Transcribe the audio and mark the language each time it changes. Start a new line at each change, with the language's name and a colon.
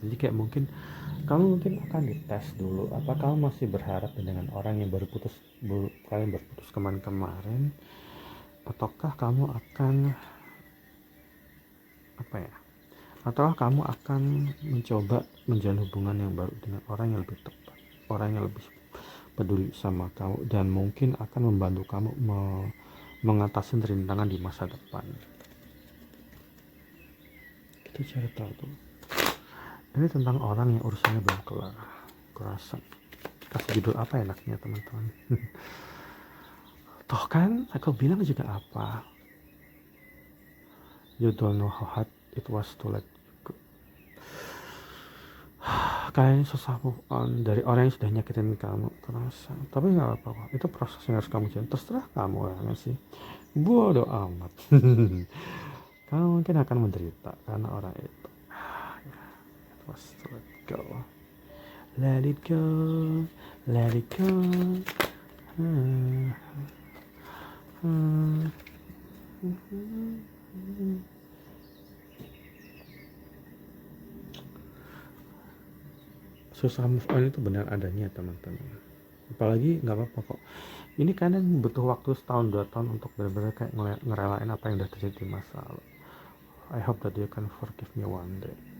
Indonesian: Jadi kayak kamu akan dites dulu, apa kamu masih berharap dengan orang yang kalian berputus kemarin, ataukah kamu akan ataukah kamu akan mencoba menjalin hubungan yang baru dengan orang yang lebih tepat, orang yang lebih peduli sama kamu, dan mungkin akan membantu kamu mengatasi rintangan di masa depan. Itu cerita tuh. Ini tentang orang yang urusannya belum kelar. Kurasa kasih judul apa enaknya teman-teman? Toh kan aku bilang juga apa,
English: you don't know how hard it was to let go.
Indonesian: kalian susah move on dari orang yang sudah nyakitin kamu terasa, tapi nggak apa-apa kok, itu proses yang harus kamu jalan, terserah kamu ya nggak sih, bodoh amat. Kamu mungkin akan menderita karena orang itu.
English: Just let go, let it go, let it go. Hmm. Hmm.
Indonesian: Susah move on itu benar adanya teman-teman, apalagi nggak apa-apa kok, ini kadang butuh waktu setahun 2 tahun untuk benar-benar kayak ngerelain apa yang udah terjadi di masa lalu.
English: I hope that you can forgive me one day.